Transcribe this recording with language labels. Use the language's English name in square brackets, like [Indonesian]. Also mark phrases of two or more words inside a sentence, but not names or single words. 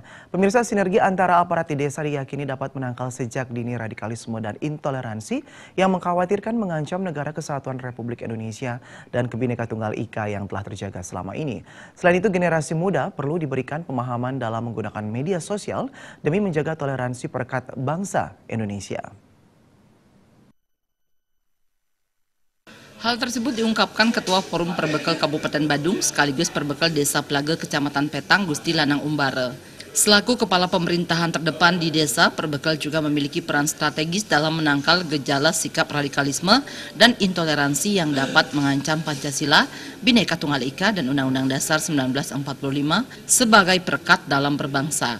[Indonesian] Pemirsa, sinergi antara aparat di desa diyakini dapat menangkal sejak dini radikalisme dan intoleransi yang mengkhawatirkan mengancam negara kesatuan Republik Indonesia dan Bhinneka Tunggal Ika yang telah terjaga selama ini. Selain itu, generasi muda perlu diberikan pemahaman dalam menggunakan media sosial demi menjaga toleransi perekat bangsa Indonesia. Hal tersebut diungkapkan Ketua Forum Perbekal Kabupaten Badung sekaligus Perbekal Desa Plaga Kecamatan Petang Gusti Lanang Umbara. Selaku kepala pemerintahan terdepan di desa, Perbekal juga memiliki peran strategis dalam menangkal gejala sikap radikalisme dan intoleransi yang dapat mengancam Pancasila, Bhinneka Tunggal Ika, dan Undang-Undang Dasar 1945 sebagai perekat dalam berbangsa.